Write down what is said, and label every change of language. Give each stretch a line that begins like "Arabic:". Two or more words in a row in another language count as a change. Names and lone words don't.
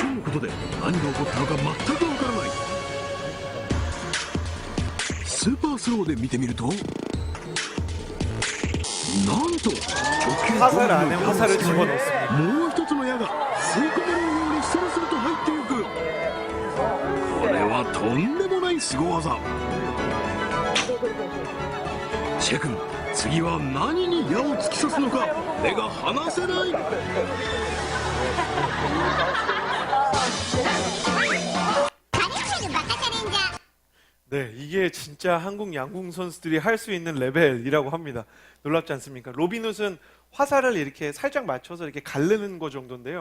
Japanese: ことで何が起こったのか全くわからない。スーパースローで見てみると、なんと直径
Korean: 화살 5 안에
Japanese: ミリの矢の
Korean: 화살을
Japanese: 隙間に
Korean: 집어넣습니다.
Japanese: もう一つの矢が吸い込まれるようにスルスルと入っていく。これはとんでもない凄技。シェ君、次は何に矢を突き刺すのか目が離せない。
Korean: 네, 이게 진짜 한국 양궁 선수들이 할 수 있는 레벨이라고 합니다. 놀랍지 않습니까? 로빈훗은 화살을 이렇게 살짝 맞춰서 이렇게 가르는 거 정도인데요.